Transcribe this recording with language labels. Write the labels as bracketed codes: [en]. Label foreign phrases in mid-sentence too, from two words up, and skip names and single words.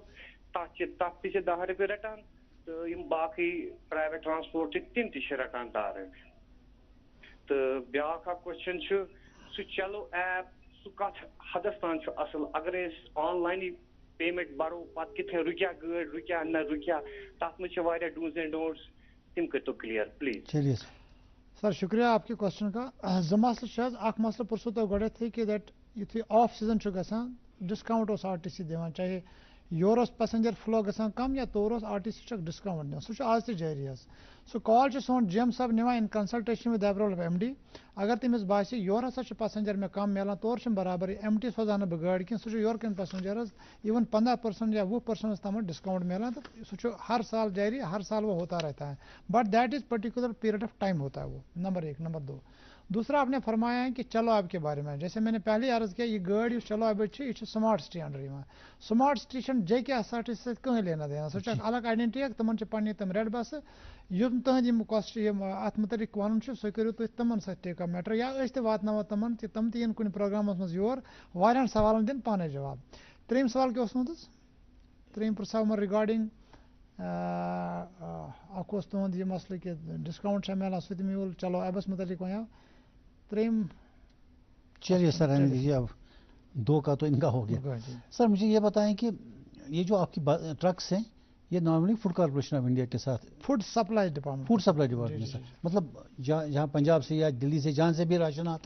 [ks] تَتھ تہِ چھِ 10 رۄپیہِ رَٹان تہٕ یِم باقٕے پرٛایویٹ ٹرٛانسپوٹ چھِ تِم تہِ چھِ رَٹان 10 رۄپیہِ تہٕ بیٛاکھ اکھ کوسچن چھُ سُہ چلو ایپ سُہ کتھ حدس تام چھُ اصل اگر أسۍ آن لاینٕے پیمنٹ بَرو پتہٕ کِتھٕ رُکیٛاہ گٲڑۍ رُکیٛاہ نہ رُکیٛاہ تتھ منٛز چھِ واریاہ [en] dos and don'ts [ks] تِم کٔرۍتو [en] clear please. [ur] سر شکریہ آپ کے کوسچن کا. [ks] زٕ مسلہٕ چھِ حظ اکھ مسلہٕ پرژھوٕ تۄہہِ گۄڈٮ۪تھٕے کہِ دیٹ یُتھُے [en] off season [ks] چھُ گژھان ڈِسکاوُنٹ اوس RTC دِوان چاہے یورٕ اوس پیسنجر فلو گژھان کم یا تورٕ اوس RTC چھُ ڈِسکاوُنٹ دِوان سُہ چھُ آز تہِ جٲری حظ. سُہ کال چھُ سون GM صٲب نِوان [en] in consultation with [ks] ایبرول MD اگر تٔمِس باسہِ یورٕ ہسا چھُ پیسنجر مےٚ کم میلان تورٕ چھُنہٕ برابر MT سوزان نہٕ بہٕ گٲڑۍ کینٛہہ سُہ چھُ یورٕ کٮ۪ن پیسنجرس ایون 15% یا 20% تامَتھ ڈِسکاوُنٹ میلان تہٕ سُہ چھُ ہر سال جاری [ur] ہر سال وہ ہوتا رہتا ہے [en] but that is particular period of time [ur] ہوتا ہے وہ نمبر 1. نمبر 2 دوسرا آپ نے فرمایا ہے کہ چلو آپ کے بارے میں جیسے میں نے پہلے عرض کیا یہ گاڑی [ks] یُس چلو اب یہ سمارٹ سٹی انڈر یِوان سمارٹ سٹی چھنہٕ JK SRTC سۭتۍ کٕہٕنۍ [ur] لینا دینا [ks] سُہ چھُ اکھ الگ آیڈنٹی اکھ تِمن چھِ پننہِ تِم ریڈ بسہٕ یِم تُہٕنٛدۍ یِم یِم اتھ متعلق وَنُن چھُ سُہ کٔرِو تُہۍ تِمن سۭتۍ [en] take up matter [ks] یا أسۍ تہِ واتناوو تِمن کہِ تِم تہِ یِن کُنہِ پروگرامس منٛز یور واریاہن سوالن دِن پانے جواب. ترٛیٚیِم سوال کیٛاہ اوسمُت حظ ترٛیٚیِم پرٛژھاو یِمن رِگاڈِنگ اکھ اوس تُہُنٛد یہِ مسلہٕ کہِ ڈِسکاوُنٹ چھا میلان سُہ تہِ میوٗل چلو ایبس متعلق وَنیو ترٛیٚیِم. [ur] چلیے سر رہنے دیجیے اب 2 کا تو ان کا ہو گیا. سر مجھے یہ بتائیں کہ یہ جو آپ کی ٹرکس ہیں یہ نارملی فوڈ کارپوریشن آف انڈیا کے ساتھ فوڈ سپلائی ڈپارٹمنٹ سر مطلب جہاں پنجاب سے یا دلی سے جہاں سے بھی راشن آتا ہے